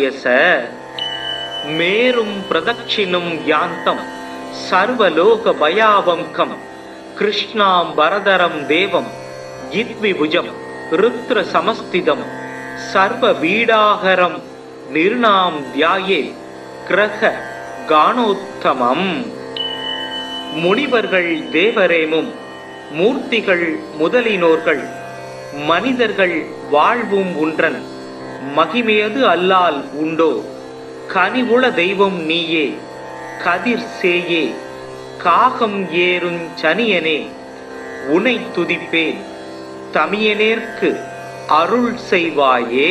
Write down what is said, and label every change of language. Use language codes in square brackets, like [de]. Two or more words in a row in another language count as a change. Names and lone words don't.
[sa] स मेरुं प्रदक्षिणं यान्तं सर्वलोक भयावंकं कृष्णांबरधरं देवं जित्विभुजं रुद्र समस्थितं सर्ववीडाहरं निर्णां ध्याये ग्रह गानोत्तमं [ta] முனிவர்கள் தேவரேமும் மூர்த்திகள் முதலினோர்கள் மனிதர்கள் வாழ்வும் உன்றன் மகிமையது அல்லால் உண்டோ கனிவுள தெய்வம் நீயே கதிர் சேயே காகம் ஏறுஞ் சனியனே உனை துதிப்பேன் தமியனேற்கு அருள் செய்வாயே.